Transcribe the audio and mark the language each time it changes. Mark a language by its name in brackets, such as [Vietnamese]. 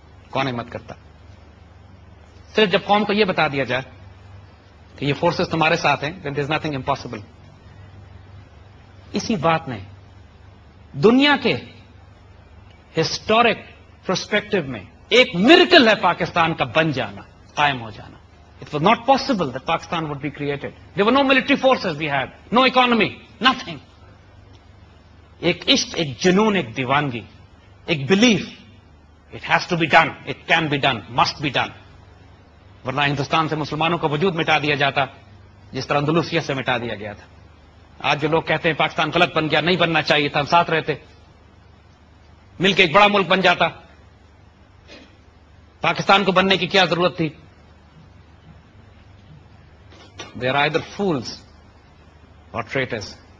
[Urdu] کون ہمت کرتا؟ صرف جب قوم کو یہ بتا دیا جائے کہ یہ فورسز تمہارے ساتھ ہیں, [English] Then there is nothing impossible. [Urdu] اسی بات نے دنیا کے ہسٹورک پرسپیکٹو میں ایک میریکل ہے پاکستان کا بن جانا, قائم ہو جانا. [English] It was not possible that Pakistan would be created. There were no military forces we had, no economy, nothing. [Urdu] ایک عشق, ایک جنون, ایک دیوانگی, ایک belief. [English] It has to be done, it can be done, must be done. [Urdu] ورنہ ہندوستان سے مسلمانوں کا وجود مٹا دیا جاتا جس طرح اندلوسیہ سے مٹا دیا گیا تھا. آج جو لوگ کہتے ہیں پاکستان غلط بن گیا, نہیں بننا چاہیے تھا, ہم ساتھ رہتے مل کے ایک بڑا ملک بن جاتا. پاکستان کو بننے کی کیا ضرورت تھی؟ [English] They are either fools or traitors.